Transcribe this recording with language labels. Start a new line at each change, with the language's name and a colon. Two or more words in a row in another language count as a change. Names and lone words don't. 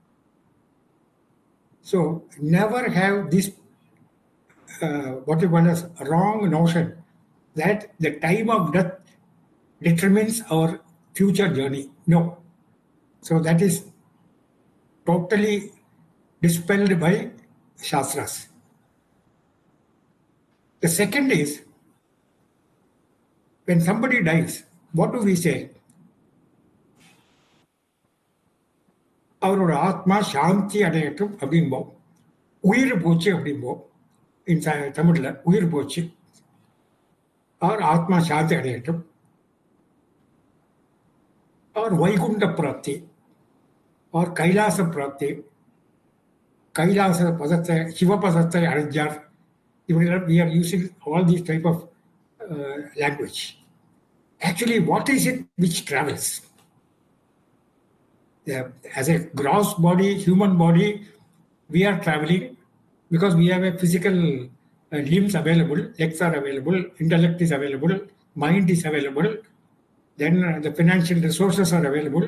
English: So never have this what you call as wrong notion that the time of death determines our future journey. No. So that is totally dispelled by Shastras. The second is, when somebody dies, what do we say?
Tamil: அவரோட ஆத்மா சாந்தி அடையட்டும் அப்படிம்போம். உயிர் போச்சு அப்படிம்போம். In தமிழில் உயிர் போச்சு. அவர் ஆத்மா சாந்தி அடையட்டும்.
Hindi: और वैकुंठ प्राप्ति और कैलास प्राप्ति, कैलास
Tamil: பதத்தை சிவபதத்தை அடைஞ்சார்.
English: We are using all these type of language. Actually, what is it which travels? As a gross body, human body, we are traveling because we have a physical limbs available, legs are available, intellect is available, mind is available, then the financial resources are available.